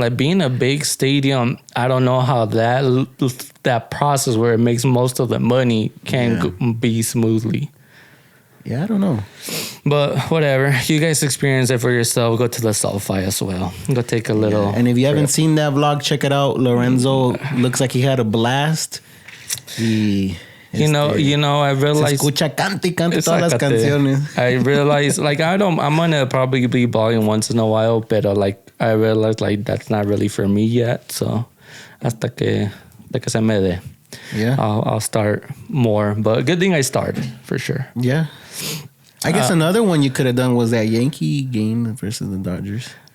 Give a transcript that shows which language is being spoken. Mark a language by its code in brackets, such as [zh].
[en] Like, being a big stadium, I don't know how that process where it makes most of the money can be smoothly. Yeah, I don't know. But whatever. You guys experience it for yourself. Go to the Sulfi as well. Go take a little. And if you haven't seen that vlog, check it out. Lorenzo looks like he had a blast. You know, I realized. [es] Se escucha cante todas las canciones. [en] I realized, like, I'm gonna probably be balling once in a while, but like, I realized, like, that's not really for me yet. [es] So, hasta que se me dé. [en] Yeah. I'll start more. But good thing I started, for sure. Yeah. I guess another one you could have done was that Yankee game versus the Dodgers.